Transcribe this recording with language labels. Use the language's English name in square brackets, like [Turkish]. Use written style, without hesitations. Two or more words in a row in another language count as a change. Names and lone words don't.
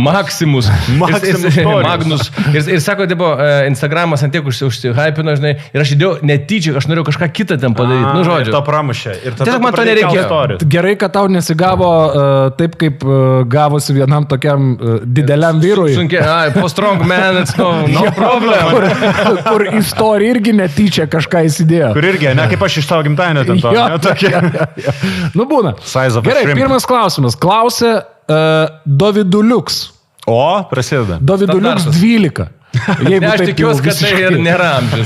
[Lithuanian] Maximus Magnus. Ir sako, Instagramas ant tiek užsihypino, žinai, ir aš įdėjau netyčia, aš norėjau kažką kitą ten padaryti. Nu, žodžiu. Ir to pramušė. Ir tada man to nereikėjo. Gerai, kad tau nesigavo taip, kaip gavosi vienam tokiam dideliam vyrui. Sunkiai, po [English] strong man, no problem. [Lithuanian] Kur istorija irgi netyčia kažką įsidėjo. Kur irgi, ne kaip aš iš tavo gimtainio ten to. Nu, būna. Gerai, pirmas klausimas. Klausė Doviduliuks. O, prasideda. Doviduliuks 12. Aš tikiuosi, kad tai ir nėra amžius.